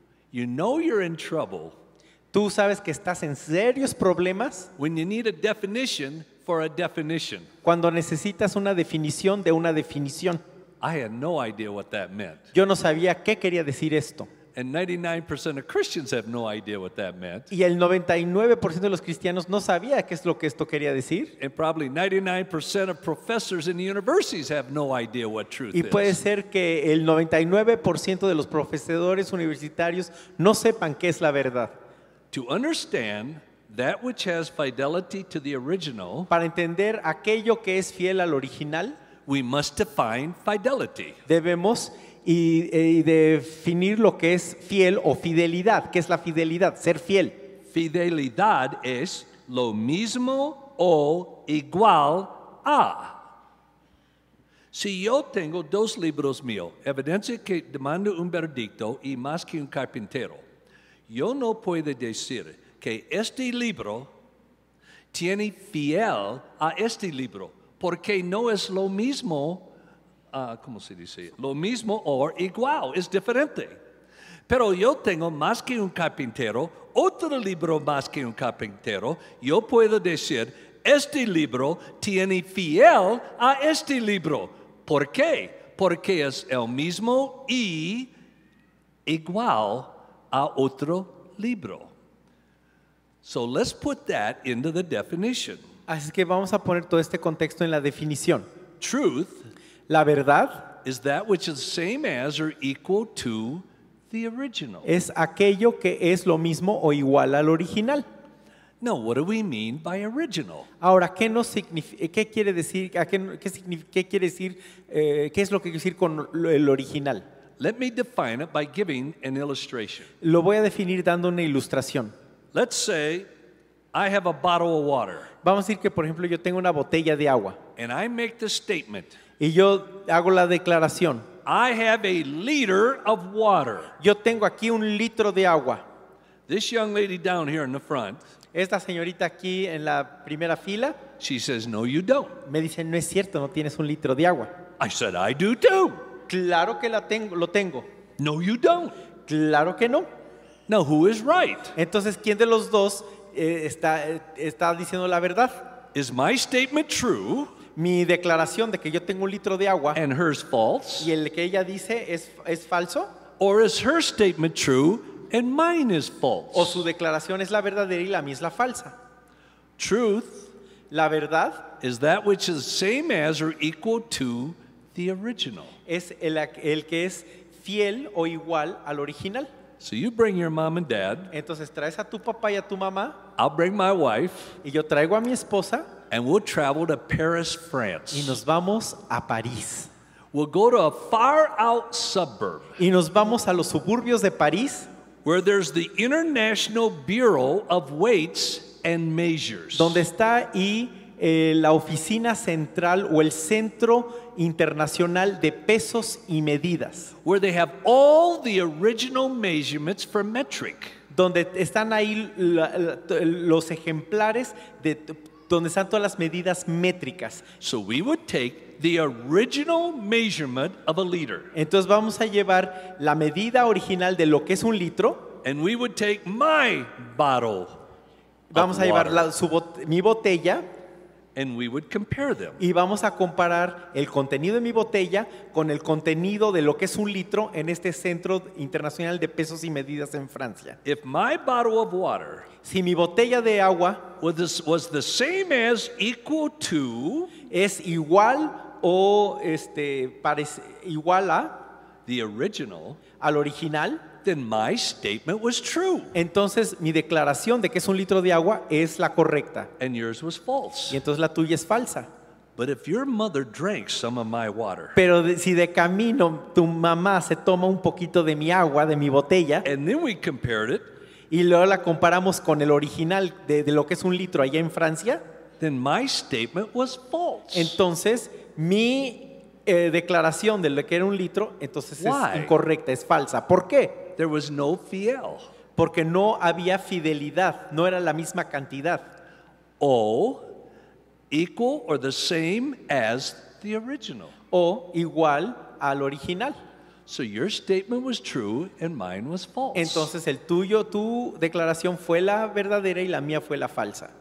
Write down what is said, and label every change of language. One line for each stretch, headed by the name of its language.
English: You know you're in trouble
Spanish: Tú sabes que estás en serios problemas
English: when you need a definition for a definition.
Spanish: Cuando necesitas una definición de una definición.
English: I had no idea what that meant.
Spanish: Yo no sabía qué quería decir esto.
English: And 99% of Christians have no idea what that meant.
Spanish: Y el 99% de los cristianos no sabía qué es lo que esto quería decir.
English: And probably 99% of professors in the universities have no idea what truth
Spanish: Y puede
English: is.
Spanish: ser que el 99% de los profesores universitarios no sepan qué es la verdad.
English: To understand that which has fidelity to the original,
Spanish: Para entender aquello que es fiel al original,
English: we must define fidelity.
Spanish: debemos y definir lo que es fiel o fidelidad. ¿Qué es la fidelidad? Ser fiel. Fidelidad es lo mismo o igual a. Si yo tengo dos libros míos, Evidencia que demanda un veredicto y Más que un carpintero, yo no puedo decir que este libro tiene fiel a este libro, porque no es lo mismo. ¿Cómo se dice? Lo mismo o igual, es diferente. Pero yo tengo Más que un carpintero, otro libro Más que un carpintero, yo puedo decir, este libro tiene fiel a este libro. ¿Por qué? Porque es el mismo y igual a otro libro.
English: So let's put that into the definition.
Spanish: Así que vamos a poner todo este contexto en la definición.
English: Truth
Spanish: La verdad
English: is that which is the same as or equal to the original.
Spanish: es aquello que es lo mismo o igual al original.
English: Now, what do we mean by original?
Spanish: Ahora, ¿qué quiere decir? ¿Qué quiere decir? ¿Qué es lo que quiere decir con el original?
English: Let me define it by giving an illustration.
Spanish: Lo voy a definir dando una ilustración.
English: Let's say I have a bottle of water
Spanish: Vamos a decir que, por ejemplo, yo tengo una botella de agua
English: and I make the statement,
Spanish: y yo hago la declaración.
English: I have a liter of water.
Spanish: Yo tengo aquí 1 litro de agua.
English: This young lady down here in the front,
Spanish: Esta señorita aquí en la primera fila
English: she says, no, you don't.
Spanish: me dice, no es cierto, no tienes 1 litro de agua.
English: I said, I do too.
Spanish: Claro que lo tengo.
English: No, you don't.
Spanish: Claro que no.
English: Now, who is right?
Spanish: Entonces, ¿quién de los dos está diciendo la verdad?
English: Is my statement true
Spanish: Mi declaración de que yo tengo 1 litro de agua
English: and hers false?
Spanish: y el que ella dice es falso,
English: Or is her statement true and mine is false?
Spanish: o su declaración es la verdadera y la mía es la falsa.
English: Truth
Spanish: La verdad
English: is that which is the same as or equal to the original.
Spanish: es el que es fiel o igual al original.
English: So you bring your mom and dad,
Spanish: Entonces traes a tu papá y a tu mamá
English: I'll bring my wife,
Spanish: y yo traigo a mi esposa
English: and we'll travel to Paris, France.
Spanish: y nos vamos a París.
English: We'll go to a far out suburb
Spanish: Y nos vamos a los suburbios de París,
English: where there's the International Bureau of Weights and Measures.
Spanish: donde está ahí la oficina central o el Centro Internacional de Pesos y Medidas,
English: Where they have all the original measurements for metric.
Spanish: donde están ahí los ejemplares de donde están todas las medidas métricas.
English: So we would take the original measurement of a liter,
Spanish: Entonces vamos a llevar la medida original de lo que es 1 litro,
English: and we would take my bottle
Spanish: vamos
English: of
Spanish: a llevar
English: water,
Spanish: mi botella
English: and we would compare them.
Spanish: y vamos a comparar el contenido de mi botella con el contenido de lo que es 1 litro en este Centro Internacional de Pesos y Medidas en Francia.
English: If my bottle of water
Spanish: Si mi botella de agua
English: was the same as, equal to
Spanish: es igual o igual
English: the original,
Spanish: al original,
English: then my statement was true
Spanish: entonces mi declaración de que es 1 litro de agua es la correcta
English: and yours was false.
Spanish: y entonces la tuya es falsa.
English: But if your mother drank some of my water
Spanish: Pero si de camino tu mamá se toma un poquito de mi agua, de mi botella,
English: and then we compared it,
Spanish: y luego la comparamos con el original de lo que es 1 litro allá en Francia,
English: then my statement was false.
Spanish: entonces mi declaración de lo que era 1 litro, entonces
English: Why?
Spanish: es incorrecta, es falsa. ¿Por qué?
English: There was no fiel.
Spanish: Porque no había fidelidad, no era la misma cantidad.
English: O, equal or the same as the original.
Spanish: O igual al original.
English: So your statement was true and mine was false.
Spanish: Entonces tu declaración fue la verdadera y la mía fue la falsa.